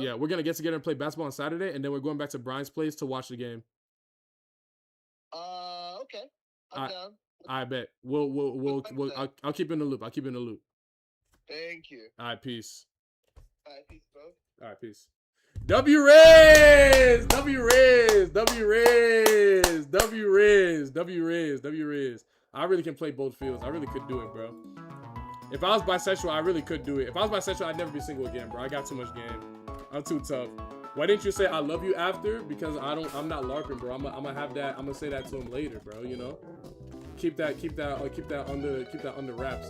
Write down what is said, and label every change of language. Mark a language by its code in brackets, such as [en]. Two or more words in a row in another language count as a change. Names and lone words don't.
[en] Yeah, we're gonna get together and play basketball on Saturday, and then we're going back to Brian's place to watch the game. Okay. I'm down. I bet. I'll keep you in the loop. I'll keep you in the loop. Thank you. All right, peace. All right, peace, bro. All right, peace. W-Riz! W-Riz! W-Riz! W-Riz! W-Riz! W-Riz! I really can play both fields. I really could do it, bro. If I was bisexual, I really could do it. If I was bisexual, I'd never be single again, bro. I got too much game. I'm too tough. Why didn't you say I love you after? Because I'm not LARPing, bro. I'm gonna have that. I'm gonna say that to him later, bro. You know, keep that under wraps.